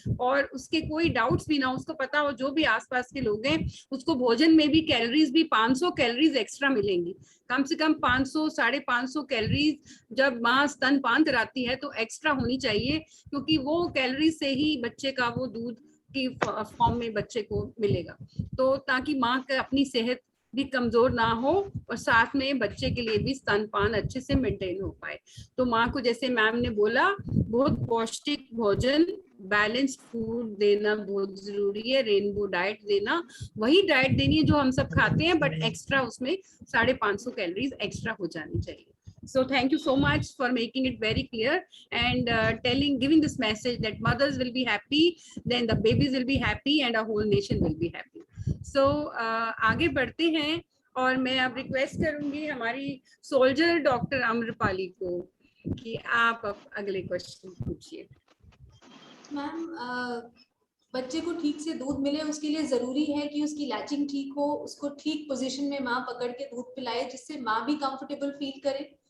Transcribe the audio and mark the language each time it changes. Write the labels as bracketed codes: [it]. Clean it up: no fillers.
[hi] और उसके कोई डाउट्स भी ना, उसको पता हो जो भी आसपास के लोग हैं उसको भोजन में भी कैलोरीज भी 500 कैलोरीज एक्स्ट्रा मिलेंगी, कम से कम 500 550 कैलोरीज जब माँ स्तनपान कराती है तो एक्स्ट्रा होनी चाहिए, क्योंकि वो कैलोरीज से ही बच्चे का वो दूध की फॉर्म में बच्चे को मिलेगा, तो ताकि माँ का अपनी सेहत भी कमजोर ना हो और साथ में बच्चे के लिए भी स्तनपान अच्छे से मेंटेन हो पाए। तो माँ को जैसे मैम ने बोला बहुत पौष्टिक भोजन, बैलेंस फूड देना बहुत जरूरी है, रेनबो डाइट देना, वही डाइट देनी है जो हम सब खाते हैं, बट एक्स्ट्रा उसमें 550 कैलोरीज एक्स्ट्रा हो जानी चाहिए। [en] So thank you so much for making it very clear and giving this message that mothers will be happy, then the babies will be happy and our whole nation will be happy. [hi] So आगे बढ़ते हैं और मैं अब request करूंगी हमारी soldier doctor Amrapali को कि आप अब अगले क्वेश्चन पूछिए। मैम, बच्चे को ठीक से दूध मिले उसके लिए जरूरी है कि उसकी लैचिंग ठीक हो, उसको ठीक पोजीशन में माँ पकड़ के दूध पिलाए जिससे माँ भी कंफर्टेबल फील करे,